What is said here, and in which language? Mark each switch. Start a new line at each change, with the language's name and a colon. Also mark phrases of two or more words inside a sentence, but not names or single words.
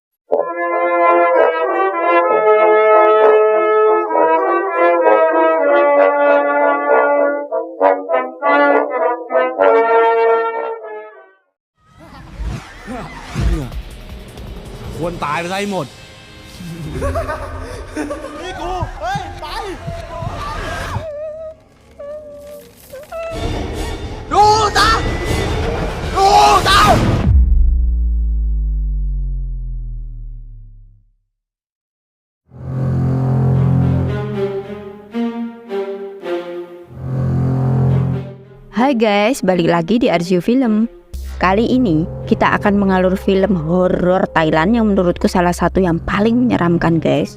Thai: ควรตายไปซะให้หมด นี่กู เฮ้ย ไป ดูตา ดูตา
Indonesian: Hai guys, balik lagi di Arsyu Film. Kali ini kita akan mengalur film horor Thailand yang menurutku salah satu yang paling menyeramkan guys.